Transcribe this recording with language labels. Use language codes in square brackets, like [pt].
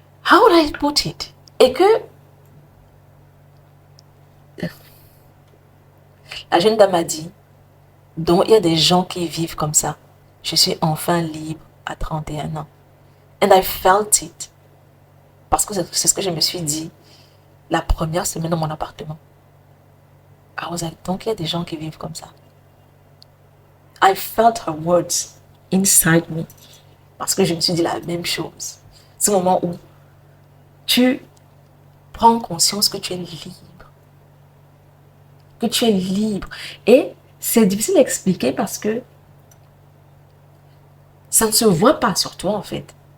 [en] How would I put it? [fr] Et que la jeune dame a dit, donc il y a des gens qui vivent comme ça. Je suis enfin libre à 31 ans. [en] And I felt it. [fr] Parce que c'est ce que je me suis dit la première semaine dans mon appartement. [en] I was like, [fr] donc il y a des gens qui vivent comme ça. [en] I felt her words inside me. [fr] Parce que je me suis dit la même chose. Ce moment où tu prends conscience que tu es libre. Que tu es libre. Et c'est difficile à expliquer parce que ça ne se voit pas sur toi en fait.